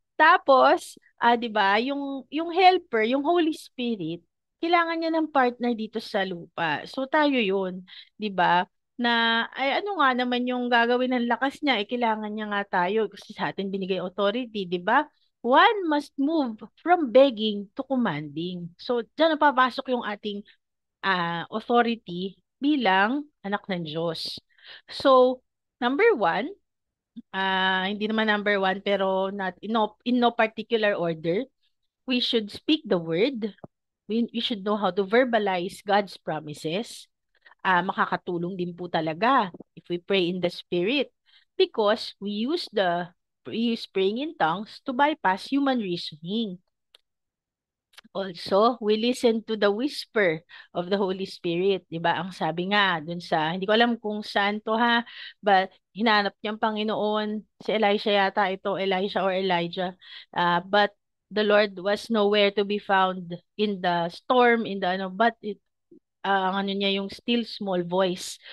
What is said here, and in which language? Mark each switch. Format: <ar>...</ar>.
<tl>Tapos, 'di ba, yung helper, yung Holy Spirit, kailangan niya ng partner dito sa lupa. So tayo 'yun, 'di ba? Na ay ano nga naman yung gagawin ng lakas niya, kailangan niya nga tayo kasi sa atin binigay authority, 'di ba?</tl> <en>One must move from begging to commanding.</en> <tl>So diyan na papasok yung ating authority bilang anak ng Diyos.</tl> <en>So, number one,</en> <tl>hindi naman number one, pero</tl> <en>not in no particular order. We should speak the word. We should know how to verbalize God's promises.</en> <tl>Makakatulong din po talaga</tl> <en>if we pray in the Spirit because we use praying in tongues to bypass human reasoning. Also, we listen to the whisper of the Holy Spirit,</en> <tl>'di ba? Ang sabi nga dun sa hindi ko alam kung saan to ha, but hinanap niyang Panginoon si Elisha yata ito, Elisha or Elijah.</tl> <en>But the Lord was nowhere to be found in the storm,</en> <tl>in the ano, but ang ano niya yung</tl> <en>still small voice.</en>